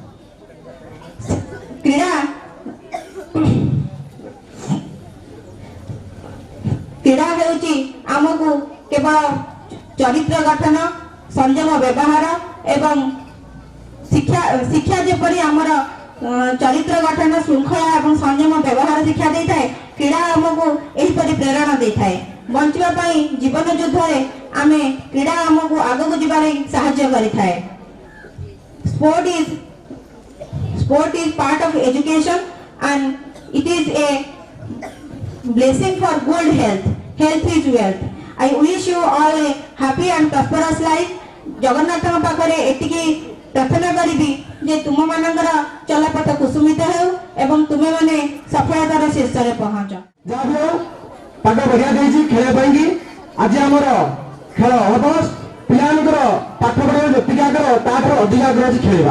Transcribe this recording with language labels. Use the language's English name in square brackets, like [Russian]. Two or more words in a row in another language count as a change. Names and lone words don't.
[Odia] କ୍ରୀଡ଼ା ହେଉଛି ଆମକୁ କେବଳ ଚରିତ୍ର ଗଠନ, ସଂଯମ ବ୍ୟବହାର ଏବଂ ଶିକ୍ଷା ଯେପରି ଆମର ଚରିତ୍ର ଗଠନ, ଶୃଙ୍ଖଳା ଏବଂ ସଂଯମ ବ୍ୟବହାର ଶିକ୍ଷା ଦେଇଥାଏ, କ୍ରୀଡ଼ା ଆମକୁ ଏହିପରି ପ୍ରେରଣା ଦେଇଥାଏ। ବଞ୍ଚିବା ପାଇଁ ଜୀବନ ଯୁଦ୍ଧରେ ଆମେ କ୍ରୀଡ଼ା ଆମକୁ ଆଗକୁ ଯିବାରେ ସାହାଯ୍ୟ କରିଥାଏ। [English] Sport is part of education and it is a blessing for good health. Health is wealth. I wish you all a happy and prosperous life. [Odia] ଜଗନ୍ନାଥଙ୍କ ପାଖରେ ଏତିକି ପ୍ରାର୍ଥନା କରିବି ଯେ ତୁମମାନଙ୍କର ଚଲାପଥ କୁସୁମିତ ହେଉ ଏବଂ ତୁମେମାନେ ସଫଳତାର ଶୀର୍ଷରେ ପହଞ୍ଚ। ଯାହା ବି ହଉ ପାଠ ବଢ଼ିଆ ଦେଇଛି ଖେଳିବା ପାଇଁକି। ଆଜି ଆମର ଖେଳ ହବ। ପିଲାମାନଙ୍କର ପାଠ ପଢ଼ିବା ଯେତିକି ଆଗ୍ରହ ତାଠାରୁ ଅଧିକ ଆଗ୍ରହ ଅଛି ଖେଳିବା।